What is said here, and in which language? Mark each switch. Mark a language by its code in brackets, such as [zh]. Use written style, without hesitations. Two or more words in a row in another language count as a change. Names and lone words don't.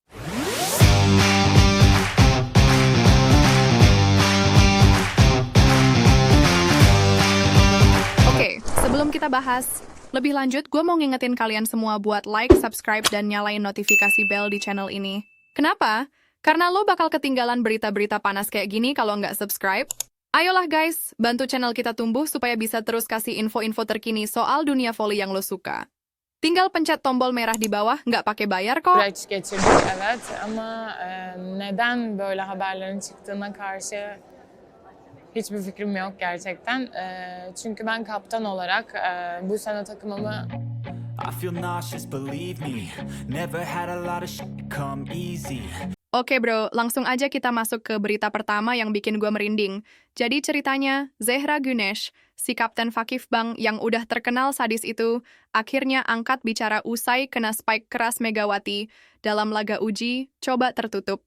[id] Oke, sebelum kita bahas lebih lanjut, gue mau ngingetin kalian semua buat [en] like, subscribe, [id] dan nyalain notifikasi bell di channel ini. Kenapa? Karena lo bakal ketinggalan berita-berita panas kayak gini kalau nggak subscribe. Ayolah guys, bantu channel kita tumbuh supaya bisa terus kasih info-info terkini soal dunia volley yang lo suka. Tinggal pencet tombol merah di bawah, nggak pakai bayar kok. [tr] Süreç geçirdik evet ama neden böyle haberlerin çıktığına karşı hiçbir fikrim yok gerçekten. Çünkü ben kaptan olarak bu sene takımımı [en] I feel nauseous, believe me. Never had a lot of shit come easy. [id] Oke bro, langsung aja kita masuk ke berita pertama yang bikin gue merinding. Jadi ceritanya, Zehra Güneş, si kapten Fakif Bank yang udah terkenal sadis itu, akhirnya angkat bicara usai kena spike keras Megawati dalam laga uji, coba tertutup.